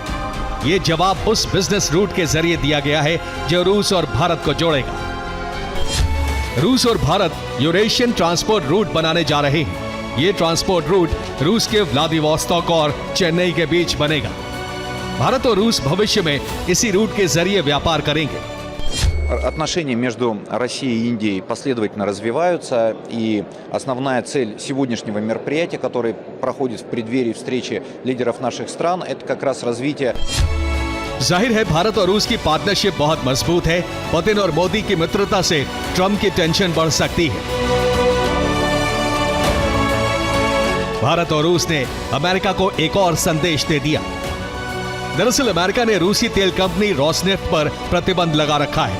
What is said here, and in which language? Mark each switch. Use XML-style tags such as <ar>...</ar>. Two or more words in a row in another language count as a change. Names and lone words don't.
<hi>यह जवाब उस</hi> <en>business route</en> <hi>के जरिए दिया गया है जो रूस और भारत को जोड़ेगा। रूस और भारत</hi> <en>Eurasian transport route</en> <hi>बनाने जा रहे हैं। यह</hi> <en>transport route</en> <hi>रूस के व्लादिवोस्तोक और चेन्नई के बीच बनेगा। भारत और रूस भविष्य में इसी रूट के जरिए व्यापार करेंगे।</hi> <ru>Отношения между Россией и Индией последовательно развиваются, и основная цель сегодняшнего мероприятия, которое проходит в преддверии встречи лидеров наших стран, это как раз развитие.</ru> <hi>जाहिर है भारत और रूस की पार्टनरशिप बहुत मजबूत है। पुतिन और मोदी की मित्रता से ट्रंप की टेंशन बढ़ सकती है। भारत और रूस ने अमेरिका को एक और संदेश दे दिया। दरअसल अमेरिका ने रूसी तेल कंपनी रोसनेफ्ट पर प्रतिबंध लगा रखा है।</hi>